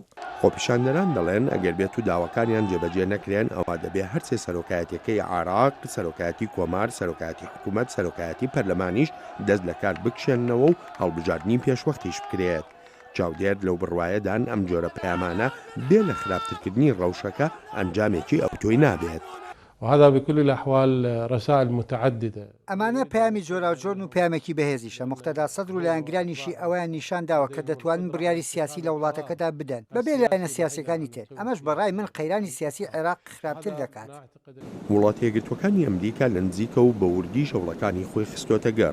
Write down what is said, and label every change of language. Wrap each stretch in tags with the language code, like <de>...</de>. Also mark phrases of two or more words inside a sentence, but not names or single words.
<ckb>خۆپیشاندەران دەڵێن ئەگەر بێت و داواکاریان جێبەجێ نەکرێن ئەوە دەبێ هەرسێ سەرۆکایەتەکەی عراق سەرۆکایەتی کۆمار سەرۆکایەتی حکوومەت سەرۆکایەتی پەرلەمانیش دەست لە کار بکشێنەوە و هەڵبژاردننی پێشوەختیش بکرێت. چاودێر لەو بڕوایەدان ئەم جۆرە پەیامانە بێ لە خراپترکردنی ڕەوشەکە ئەنجامێکی ئەوتۆی نابێت.</ckb> <ar>وهذا بكل الأحوال رسائل متعددة.</ar> <ckb>ئەمانە پەیامی جۆراوجۆرن و پەیامێکی بەهێزیشە. مقتەدا سەدر و لایەنگرانیشی ئەوەیان نیشان داوە کە دەتوانن بڕیاری سیاسی لە وڵاتەکەدا بدەن بەبێ لایەنە سیاسیەکانی تر. ئەمەش بەڕای من قەیرانی سیاسی عێراق خراپتر دەکات. وڵاتە یەکگرتوەکانی ئەمریکا لە نزیکە و بە وردی شەوڵەکانی خۆی خستۆتە گەڕ.</ckb>